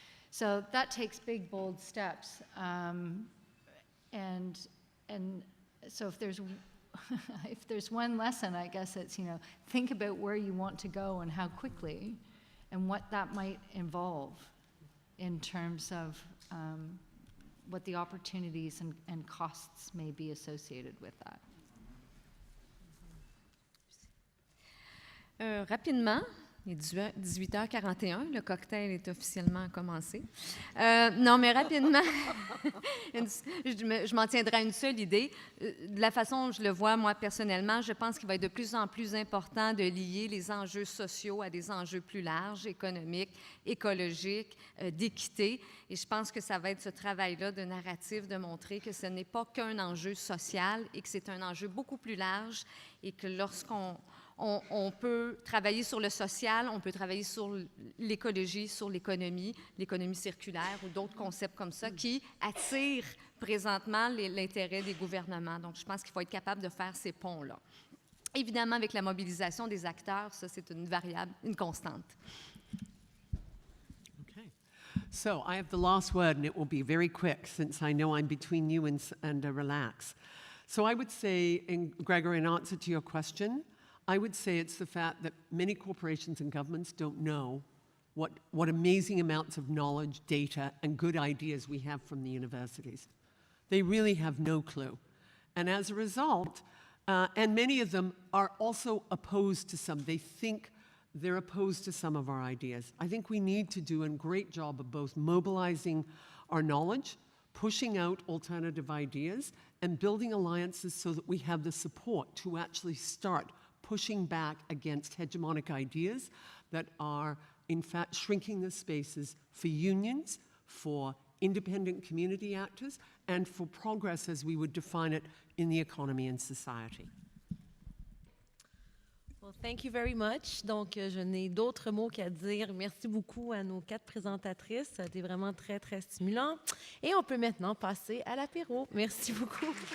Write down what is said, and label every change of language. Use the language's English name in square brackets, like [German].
[English] So that takes big, bold steps. And so if there's one lesson, I guess it's, you know, think about where you want to go and how quickly, and what that might involve in terms of what the opportunities and costs may be associated with that. [French] Rapidement, Il est 18h41, le cocktail est officiellement commencé. Non, mais rapidement, je m'en tiendrai à une seule idée. De la façon dont je le vois, moi, personnellement, je pense qu'il va être de plus en plus important de lier les enjeux sociaux à des enjeux plus larges, économiques, écologiques, d'équité. Et je pense que ça va être ce travail-là de narratif, de montrer que ce n'est pas qu'un enjeu social et que c'est un enjeu beaucoup plus large et que lorsqu'on peut travailler sur le social, on peut travailler sur l'écologie, sur l'économie circulaire ou d'autres concepts comme ça qui attirent présentement l'intérêt des gouvernements. Donc, je pense qu'il faut être capable de faire ces ponts-là. Évidemment, avec la mobilisation des acteurs, ça, c'est une variable, une constante. [English] Okay. So I have the last word, and it will be very quick since I know I'm between you and relax. So I would say, Gregory, in answer to your question, I would say it's the fact that many corporations and governments don't know what amazing amounts of knowledge, data, and good ideas we have from the universities. They really have no clue. And as a result, and many of them are also opposed to some. They think they're opposed to some of our ideas. I think we need to do a great job of both mobilizing our knowledge, pushing out alternative ideas, and building alliances so that we have the support to actually start pushing back against hegemonic ideas that are, in fact, shrinking the spaces for unions, for independent community actors, and for progress as we would define it in the economy and society. Well, thank you very much. [French] Donc, je n'ai d'autres mots qu'à dire. Merci beaucoup à nos 4 présentatrices. Ça a été vraiment très, très stimulant. Et on peut maintenant passer à l'apéro. Merci beaucoup.